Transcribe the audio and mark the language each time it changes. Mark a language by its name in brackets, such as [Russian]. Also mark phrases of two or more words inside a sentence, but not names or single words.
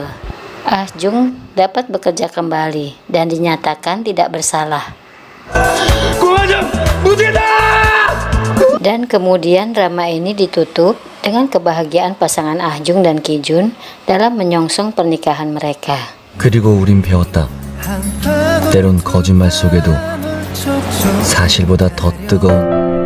[Indonesian] Ah Jung dapat bekerja kembali dan dinyatakan tidak bersalah. Dan kemudian drama ini ditutup dengan kebahagiaan pasangan Ah Jung dan Ki Jun dalam menyongsong pernikahan mereka. [Korean] 그리고 우린 배웠다. 때론 거짓말 속에도 사실보다 더 뜨거운